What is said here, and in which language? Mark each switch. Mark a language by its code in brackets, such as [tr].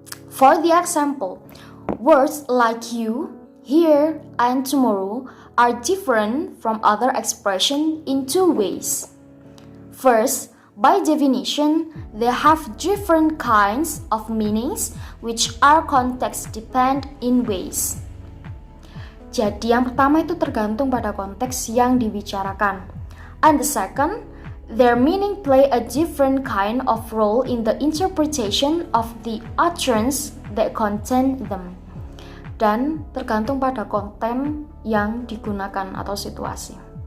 [en] For the example, words like you, here, and tomorrow are different from other expressions in 2 ways. First, by definition, they have different kinds of meanings which are context-dependent in ways. [id] Jadi yang pertama itu tergantung pada konteks yang dibicarakan. [en] And the second, their meaning play a different kind of role in the interpretation of the utterance that contain them. [id] Dan tergantung pada konten yang digunakan atau situasi.